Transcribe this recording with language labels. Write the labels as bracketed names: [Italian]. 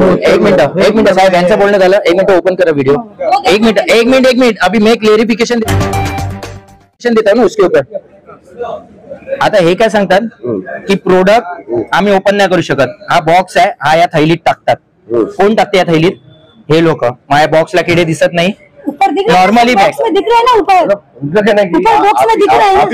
[Marathi] एक मिनिट साहेब, यांचं बोलणं झालं. 1 मिनिट ओपन करा व्हिडिओ. [Hindi] एक मिनिट अभी मैं क्लेरिफिकेशन देता हूँ ना उसके ऊपर. [Marathi] आता हे काय सांगतात की प्रोडक्ट आम्ही ओपन नाही करू शकत. हा बॉक्स आहे, हा या थैलीत टाकतात. कोण टाकते या थैलीत? हे लोक. माझ्या बॉक्सला किडे दिसत नाही. [English] normally [Hindi] बॉक्स में दिख रहा है ना, ऊपर बॉक्स में दिख रहा है.